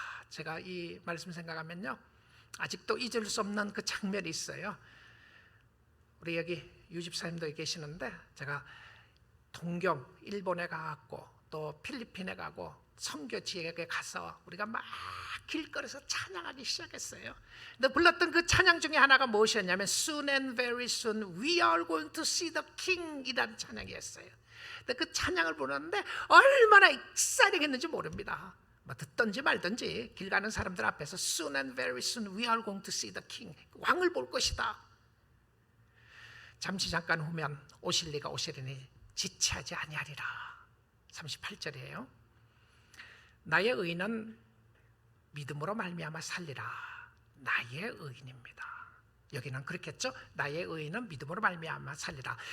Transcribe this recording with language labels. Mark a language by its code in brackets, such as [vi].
[ko] 제가 이 말씀 생각하면요, 아직도 잊을 수 없는 그 장면이 있어요. 우리 여기 유집사님도 계시는데, 제가 동경 일본에 가고 또 필리핀에 가고 선교 지역에 가서 우리가 막 길거리에서 찬양하기 시작했어요. 근데 불렀던 그 찬양 중에 하나가 무엇이었냐면 [en] Soon and very soon we are going to see the king [ko] 이라는 찬양이었어요. 근데 그 찬양을 부르는데 얼마나 익사링했는지 모릅니다. 뭐 듣든지 말든지 길 가는 사람들 앞에서 [en] Soon and very soon we are going to see the king, [ko] 왕을 볼 것이다. 잠깐 후면 오실 리가 오시리니 지체하지 아니하리라. 38절이에요. 나의 의인은 믿음으로 말미암아 살리라. 나의 의인입니다. 여기는 그렇겠죠. 나의 의인은 믿음으로 말미암아 살리라.